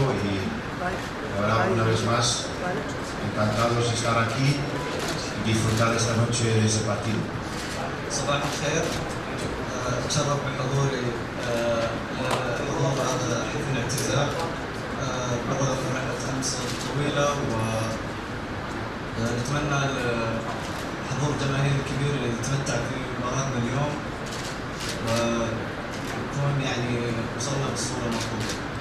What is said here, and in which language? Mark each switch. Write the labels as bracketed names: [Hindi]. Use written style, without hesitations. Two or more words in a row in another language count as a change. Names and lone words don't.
[Spanish] Y ahora una vez más encantados de estar aquí y disfrutar esta noche de ese partido. [Arabic] صباح الخير. أتشرف بحضوري لحضور هذا حفل الاعتزال بعد رحلة أمس طويلة، ونتمنى حضور جماهير كبير اللي يتمتع في مباراتنا اليوم، ونكون يعني وصلنا بالصورة المطلوبة.